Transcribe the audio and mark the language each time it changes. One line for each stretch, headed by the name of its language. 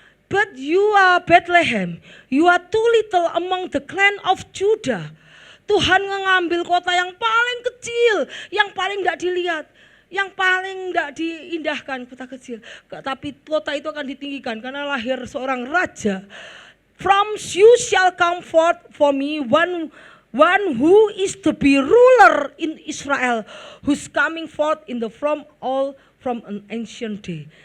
English: But you are Bethlehem, you are too little among the clan of Judah.
Indonesian: Tuhan mengambil kota yang paling kecil, yang paling tidak dilihat, yang paling tidak diindahkan, kota kecil. Tapi kota itu akan ditinggikan karena lahir seorang raja.
English: From you shall come forth for me one who is to be ruler in Israel, who's coming forth from an ancient day.